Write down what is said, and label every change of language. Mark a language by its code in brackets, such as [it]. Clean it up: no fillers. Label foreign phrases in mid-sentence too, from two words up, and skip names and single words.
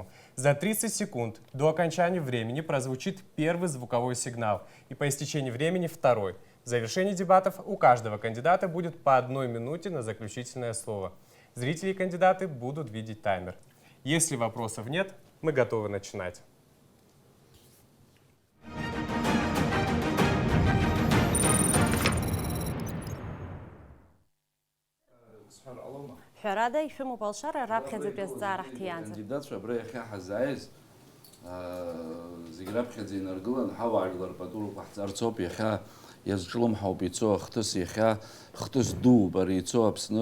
[ru] За 30 секунд до окончания времени прозвучит первый звуковой сигнал и по истечении времени второй. В завершении дебатов у каждого кандидата будет по 1 минуте на заключительное слово. Зрители и кандидаты будут видеть таймер. Если вопросов нет, мы готовы начинать. [ab] Ҳәарада ишәымоуп алшара раԥхьаӡатәи азҵаара ҳҭиаанӡа. Кандидатцәа абра иахьа ҳазааиз зегь раԥхьаӡа инаргылан ҳауаажәлар патурақәа ҳҵарцоуп, иахьа иазҿлымҳауп ицо ахҭыс, иахьа хҭыс дууп ари ицо Аԥсны.